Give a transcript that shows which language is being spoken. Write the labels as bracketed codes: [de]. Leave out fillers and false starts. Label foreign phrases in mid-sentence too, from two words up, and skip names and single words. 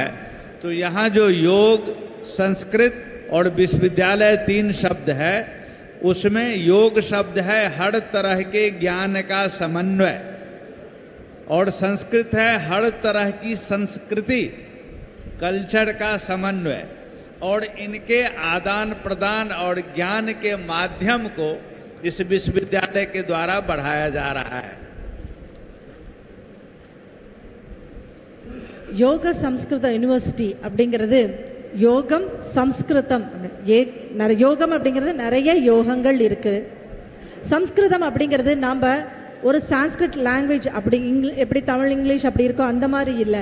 [hi] तो यहाँ जो योग, संस्कृत और विश्वविद्यालय 3 शब्द है, उसमें योग शब्द है हर तरह के ज्ञान का समन्वय, और संस्कृत है हर तरह की संस्कृति, कल्चर का समन्वय, और इनके आदान प्रदान और ज्ञान के माध्यम को इस विश्वविद्यालय के द्वारा बढ़ाया जा रहा है। [ta] யோக சம்ஸ்கிருத யூனிவர்சிட்டி அப்படிங்கிறது யோகம் சம்ஸ்கிருதம். யோகம் அப்படிங்கிறது நிறைய யோகங்கள் இருக்குது. சம்ஸ்கிருதம் அப்படிங்கிறது நாம் ஒரு [en] Sanskrit language [ta] அப்படி எப்படி தமிழ் இங்கிலீஷ் அப்படி இருக்கோ அந்த மாதிரி இல்லை.